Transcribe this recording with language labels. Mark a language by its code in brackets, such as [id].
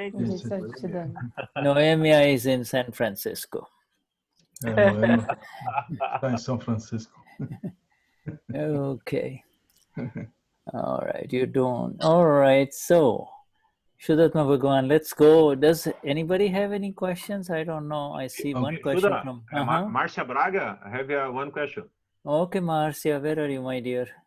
[en] Noemia is in San Francisco. [pt] Noemia está em São Francisco. [en] Okay. All right, you don't. All right, so Vishuddhatma Bhagwan, let's go. Does anybody have any questions? I don't know. I see one question Shuddha, from Marcia Braga, I have one question. Okay, Marcia, where are you, my dear?